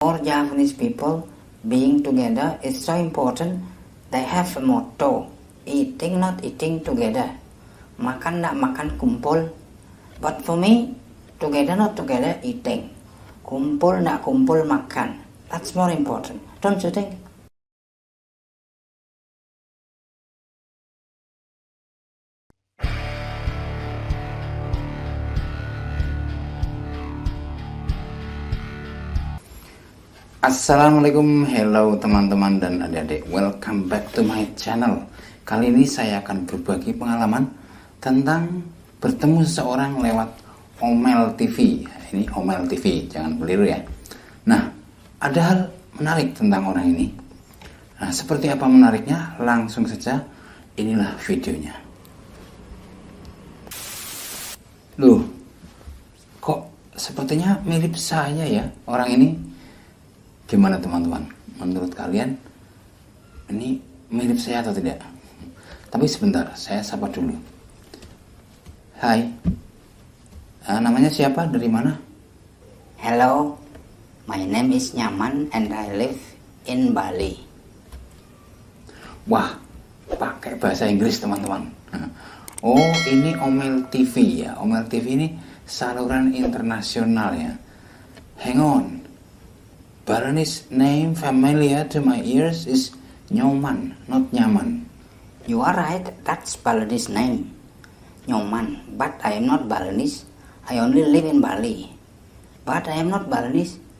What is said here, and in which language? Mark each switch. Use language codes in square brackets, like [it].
[en] For Japanese people, being together is so important. They have a motto, eating not eating together. [id] Makan nak makan kumpul. [en] But for me, together not together eating. [id] Kumpul nak kumpul makan. [en] That's more important, don't you think? [id] Assalamualaikum, [en] hello [id] teman-teman dan adik-adik. [en] Welcome back to my channel. [id] Kali ini saya akan berbagi pengalaman tentang bertemu seseorang lewat Ome TV. Ini Ome TV, jangan keliru ya. Nah, ada hal menarik tentang orang ini. Nah, seperti apa menariknya? Langsung saja, inilah videonya. Loh, kok sepertinya mirip saya ya orang ini? Gimana teman-teman? Menurut kalian ini mirip saya atau tidak? Tapi sebentar, saya sapa dulu. Hai, namanya siapa? Dari mana? [en] Hello, my name is Nyaman and I live in Bali. [id] Wah, pakai bahasa Inggris teman-teman. Oh, ini Ome TV ya. Ome TV ini saluran internasional ya. [en] Hang on. Balinese name familiar to my ears is Nyoman, not Nyaman. You are right, that's Balinese name, Nyoman. But I am not Balinese. I only live in Bali. But I am not Balinese.